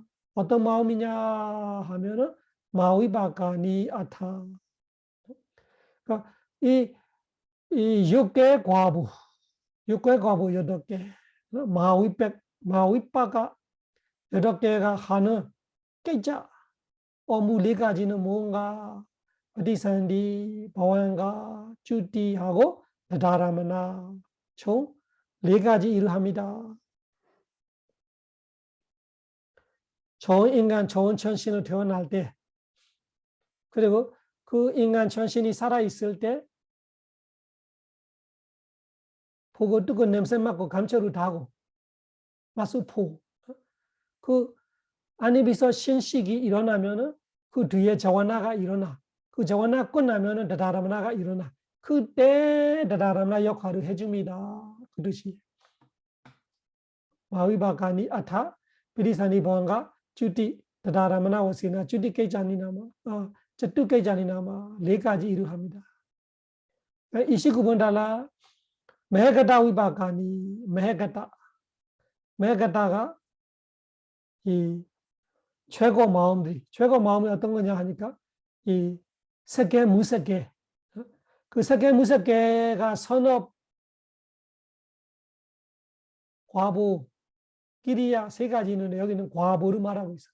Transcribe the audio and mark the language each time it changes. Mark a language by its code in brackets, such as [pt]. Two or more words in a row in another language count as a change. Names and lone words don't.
[ko] 어떤 마음이냐 하면은 마위바가니 아타. 그러니까 이 6개 과부, 6개 과부 8개, 마위바가 8개가 하는 깨자 업무 4가지는 뭔가 ปฏิสันธิ 보안가, 주디하고 다다라마나 총 4가지 일을 합니다. 좋은 인간, 좋은 천신을 태어날 때 그리고 그 인간 천신이 살아있을 때 보고 뜨고 냄새 맡고 감초를 다고 맛을 보고 그 안입에서 신식이 일어나면은 그 뒤에 자와나가 일어나 그 자와나 끝나면은 다다라마나가 일어나 그때 다다라마나 역할을 해줍니다. 그 뜻이 마위바가니 아타 ปฏิสันธิ 보안가 주디 다다라마나 오시나 주디 깨자니나마 쩌뚜깨자니나마 4가지 일을 합니다. 29번 달라 메헤가타 위바가니 메헤가타가 이 최고 마음이 어떤 거냐 하니까 이 세계 무색계 그 세계 무색계가 선업 과보 끼리야 3가지 있는데 여기는 과보를 말하고 있어.